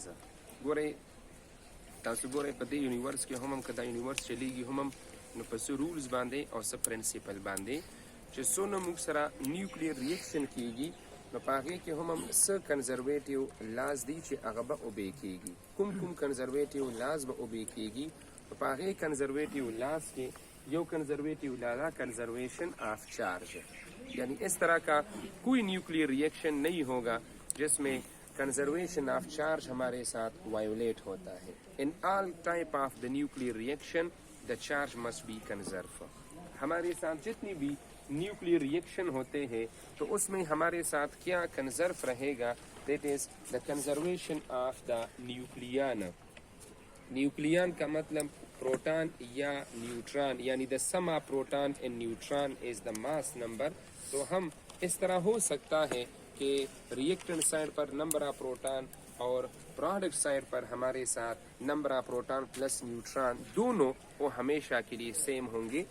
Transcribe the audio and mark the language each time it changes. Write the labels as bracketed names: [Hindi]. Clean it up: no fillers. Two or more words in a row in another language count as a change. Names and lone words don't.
[Pashto] گورے تاسو گورے په دې یونیورس کې هم کدا یونیورس چلیږي هم نو په څه رولز باندې او څه پرنسپل باندې چې څونه موږ سره [English] nuclear reaction [Pashto] کیږي نو په هغې کې هم څه [English] conservative laws [Pashto] دي چې هغه به اوبې کیږي. کوم [English] conservative laws [Pashto] به اوبې کیږي؟ په هغې [English] conservative laws [Pashto] کې یو [English] conservative law conservation of charge, [Urdu] یعنی اس طرح کا کوئی [English] nuclear reaction [Urdu] نہیں ہوگا جس میں [English] conservation of charge [Urdu] ہمارے ساتھ وائیولیٹ ہوتا ہے. [English] in all type of the nuclear reaction the charge must be conserve. [Urdu] ہمارے ساتھ جتنی بھی [English] nuclear reaction [Urdu] ہوتے ہیں تو اس میں ہمارے ساتھ کیا کنزرو رہے گا؟ [English] that is the conservation of the nucleon. [Urdu] نیوکلیان کا مطلب پروٹان یا نیوٹران, یعنی [English] the sum of proton and neutron is the mass number. [Urdu] تو ہم اس طرح ہو سکتا ہے کہ [English] reactant side [Urdu] پر [English] number of proton [Urdu] اور [English] product side [Urdu] پر ہمارے ساتھ [English] number of proton plus neutron [Urdu] دونوں وہ ہمیشہ کے لیے سیم ہوں گے.